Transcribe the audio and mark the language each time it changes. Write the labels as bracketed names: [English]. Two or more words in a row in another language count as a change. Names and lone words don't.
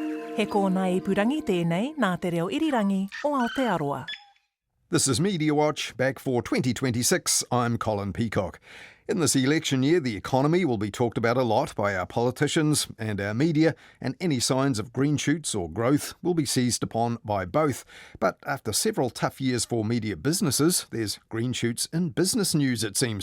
[Māori] He kōna ipurangi tēnei nā te reo irirangi o Aotearoa. [English] This is Media Watch, back for 2026. I'm Colin Peacock. In this election year, the economy will be talked about a lot by our politicians and our media, and any signs of green shoots or growth will be seized upon by both. But after several tough years for media businesses, there's green shoots in business news, it seems.